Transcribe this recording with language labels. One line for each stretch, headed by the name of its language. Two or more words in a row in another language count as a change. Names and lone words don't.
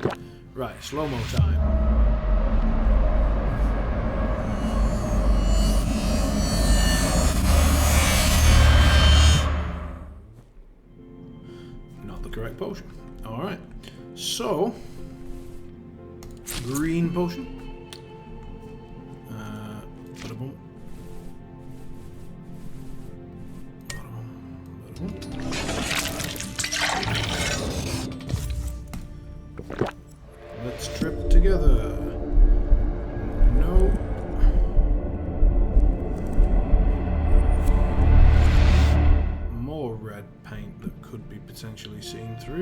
English: Right, slow-mo time. Not the correct potion. Alright, so green potion. Ba-da-boom. Ba-da-boom. Ba-da-boom. Let's trip together. No. More red paint that could be potentially seen through.